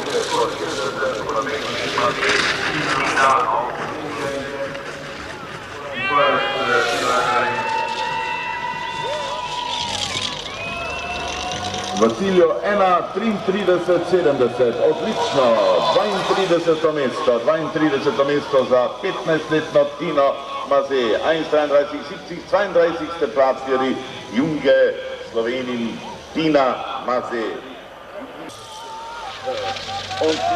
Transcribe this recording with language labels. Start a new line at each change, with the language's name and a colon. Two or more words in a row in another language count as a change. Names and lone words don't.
Slovenian: Vasiljo 1:33:70, odlično, 32. mesto, 32. mesto za 15-letno Tino Maze, 1:33:70, 32.
German: Platz für die junge Slowenin Tina Maze. Und